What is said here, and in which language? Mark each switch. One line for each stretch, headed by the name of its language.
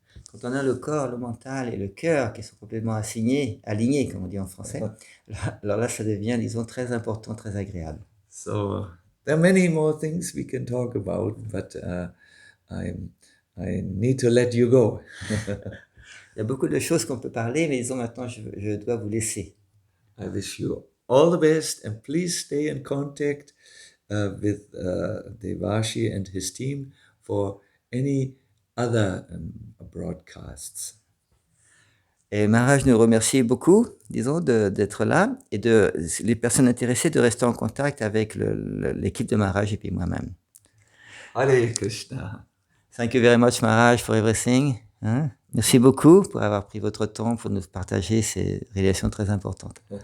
French: Quand on a le corps, le mental et le cœur qui sont complètement alignés, comme on dit en français, alors là, ça devient, disons, très important, très agréable.
English: So there are many more things we can talk about, but I need to let you go.
French: Il y a beaucoup de choses qu'on peut parler, mais disons maintenant, je dois vous laisser.
English: I wish you all the best, and please stay in contact with Devashi and his team for any other broadcasts.
French: Et Maharaj nous remercie beaucoup, disons, d'être là et les personnes intéressées de rester en contact avec l'équipe de Maharaj et puis moi-même.
Sanskrit: Hare Krishna.
English: Thank you very much, Maharaj, for everything.
French: Merci beaucoup pour avoir pris votre temps pour nous partager ces réalisations très importantes.